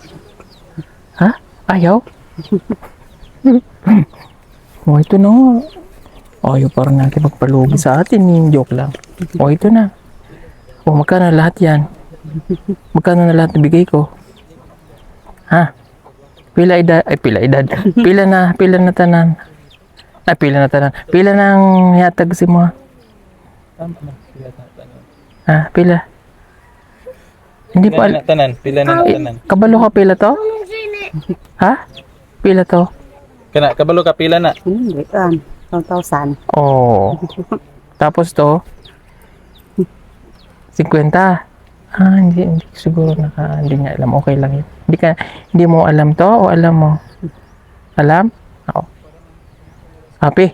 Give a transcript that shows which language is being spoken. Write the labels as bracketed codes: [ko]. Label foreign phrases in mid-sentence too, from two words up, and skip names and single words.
[tl] Ha? Ayaw? O, ito na. Ayaw parang natin magpalugi sa atin. Yung joke lang. O, ito na. O, magkano lahat yan? Magkano na lahat nabigay ko? Ha? [hil] Pila edad? Ay, pila edad. Pila na tanan. Pila na tanan. Pila nang yatag si mo? Ha? Pila? [tl] Hindi pa. [hil] Tanan. Pila na tanan. Kabalo ka pila to? Ha? Pila to? Kana, kabalo ka, pila na. [tl] Hindi kan. 1,000. Oh. Tapos to? 50. Hindi siguro hindi niya alam. Okay lang yun. Hindi mo alam to o alam mo? Alam? Oo. Happy?